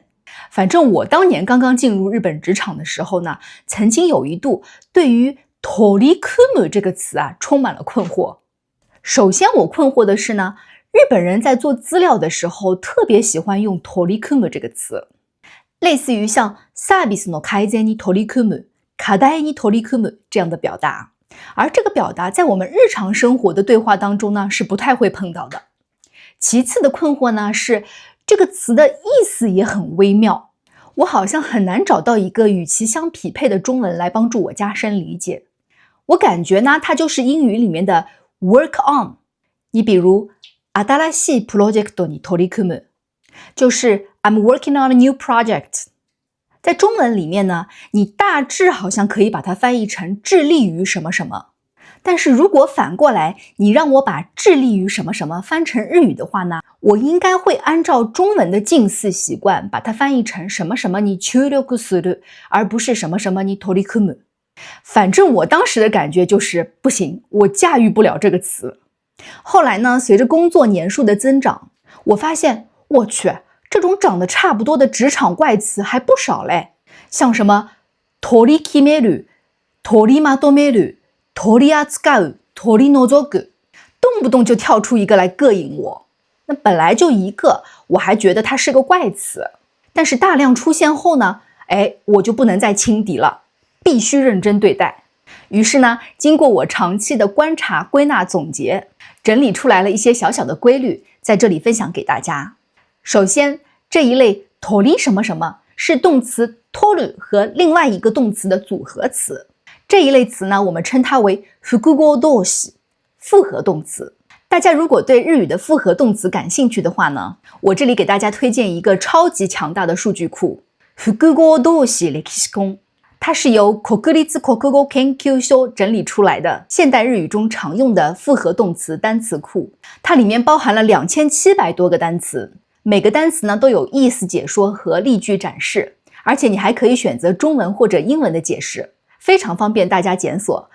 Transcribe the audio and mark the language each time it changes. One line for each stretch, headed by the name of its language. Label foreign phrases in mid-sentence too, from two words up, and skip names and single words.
Chinese: 反正我当年刚刚进入日本职场的时候呢，曾经有一度对于取り組む这个词啊充满了困惑。首先我困惑的是呢，日本人在做资料的时候特别喜欢用取り組む这个词，类似于像
Japanese: サービスの改善に取り組む、課題に取り組む
Chinese: 这样的表达，而这个表达在我们日常生活的对话当中呢是不太会碰到的。其次的困惑呢是这个词的意思也很微妙，我好像很难找到一个与其相匹配的中文来帮助我加深理解。我感觉呢它就是英语里面的
English: work on，
Chinese: 你比如
Japanese: 新しいプロジェクトに取り組む，
English: 就是 I'm working on a new project。
Chinese: 在中文里面呢，你大致好像可以把它翻译成致力于什么什么，但是如果反过来你让我把致力于什么什么翻成日语的话呢，我应该会按照中文的近似习惯把它翻译成什么什么
Japanese: に注力する，
Chinese: 而不是什么什么
Japanese: に取り組む。
Chinese: 反正我当时的感觉就是不行，我驾驭不了这个词。后来呢，随着工作年数的增长，我发现我去，这种长得差不多的职场怪词还不少嘞，像什么
Japanese: 取り決める、取りまとめる、取り扱う、取り除く，
Chinese: 动不动就跳出一个来膈应我。那本来就一个，我还觉得它是个怪词，但是大量出现后呢，我就不能再轻敌了，必须认真对待。于是呢，经过我长期的观察、归纳、总结，整理出来了一些小小的规律，在这里分享给大家。首先，这一类取り什么什么是动词取る和另外一个动词的组合词。这一类词呢，我们称它为複合動詞，复合动词。大家如果对日语的复合动词感興趣的话呢，我这里给大家推荐一个超级强大的数据库，複合動詞レキシコン。它是由国立国語研究所整理出来的现代日语中常用的复合动词单词库，它里面包含了2700多个单词，每个单词呢都有意思解说和例句展示，而且你还可以选择中文或者英文的解释，非常方便大家检索。